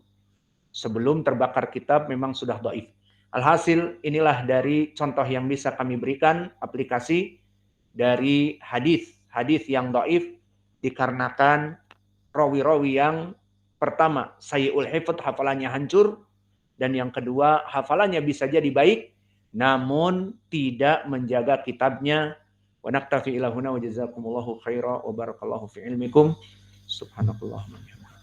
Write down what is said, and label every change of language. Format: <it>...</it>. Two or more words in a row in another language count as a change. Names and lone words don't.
<id>Sebelum terbakar kitab memang sudah dhaif. Alhasil inilah dari contoh yang bisa kami berikan, aplikasi dari hadis yang dhaif dikarenakan rawi-rawi yang pertama</id> <ar>سيء الحفظ,</ar> <id>hafalannya hancur, dan yang kedua hafalannya bisa jadi baik namun tidak menjaga kitabnya.</id> <ar>ونكتفي إلى هنا وجزاكم الله خيرا وبارك الله في علمكم سبحانك اللهم</ar>